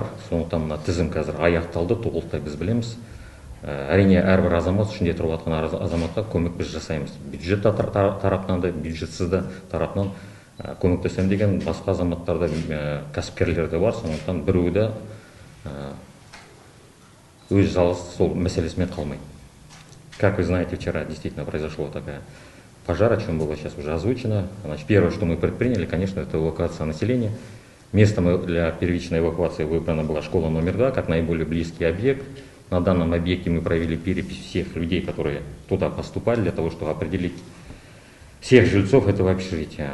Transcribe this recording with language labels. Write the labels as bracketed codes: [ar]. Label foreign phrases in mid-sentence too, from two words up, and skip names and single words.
[kk] Сондықтан мына тізім қазір аяқталды, толықтай біз білеміз. Әрине әрбір азамат, ішінде тұрып жатқан азаматқа көмек біз жасаймыз. Бюджет тарапынан да, бюджетсіз де тарапынан көмектесем деген басқа азаматтарда, кәсіпкерлерде бар. Сондықтан біреуі де өз жалғыз сол мәселесімен қалмайды. [ru] Как вы знаете, вчера действительно произошла такая пожар, о чем было сейчас уже озвучено. Значит, первое, что мы предприняли, конечно, это эвакуация населения. Местом для первичной эвакуации выбрана была школа номер 2, как наиболее близкий объект. На данном объекте мы провели перепись всех людей, которые туда поступали, для того, чтобы определить всех жильцов этого общежития.